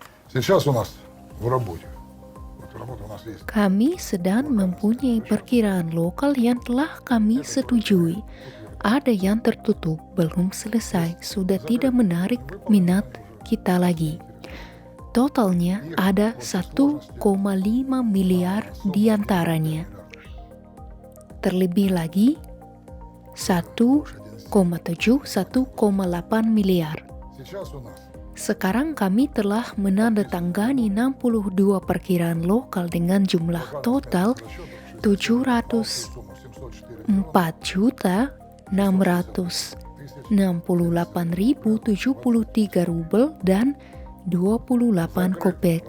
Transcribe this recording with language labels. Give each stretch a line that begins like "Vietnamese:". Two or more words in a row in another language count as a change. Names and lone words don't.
Russian: Сейчас у нас в работе. Вот работа у нас есть.
Indonesian: Kami sedang mempunyai perkiraan lokal yang telah kami setujui. Ada yang tertutup, belum selesai, sudah tidak menarik minat kita lagi. Totalnya ada 1,5 miliar diantaranya. Terlebih lagi, 1,7, 1,8 miliar.
Russian: Сейчас у нас
Indonesian: Sekarang kami telah menandatangani 62 perkiraan lokal dengan jumlah total 704.668.073 rubel dan 28 kopek.